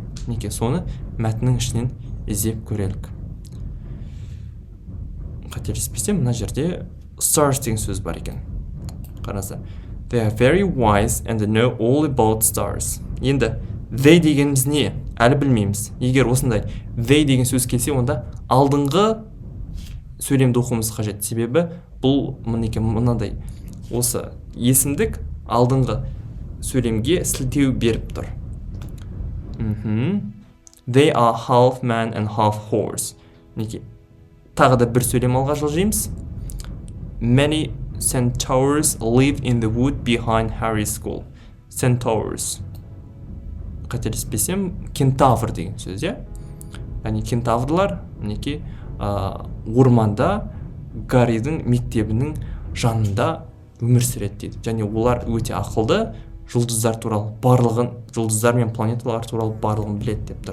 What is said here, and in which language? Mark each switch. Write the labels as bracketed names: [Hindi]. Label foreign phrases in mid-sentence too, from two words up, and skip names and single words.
[Kazakh] Неке соны мәтіннің ішінен іздеп көрелік. Қателеспесем, мына жерде stars деген сөз бар екен. Қараңыздар. [English] They are very wise and they know all about stars. [Kazakh] Енді they дегеніміз не? Әлі білмейміз. Егер осындай they деген сөз келсе, онда алдыңғы сөйлемді оқуымыз қажет. Себебі бұл мынандай осы есімдік алдыңғы сөйлемге сілтеу беріп тұр. [English] They are half man and half horse. [Kazakh] Неке тағы да бір сөйлем алға жылжимыз. [English] Many centaurs live in the wood behind Harry's school. Centaurs. [Kazakh] Қателеспесем, кентавр деген сөз, яғни кентаврлар мінекей орманда Гарридің мектебінің жанында өмір сүреді дейді. Және олар өте ақылды, жұлдыздар туралы барлығын, жұлдыздар мен планеталар туралы барлығын біледі деп тұр.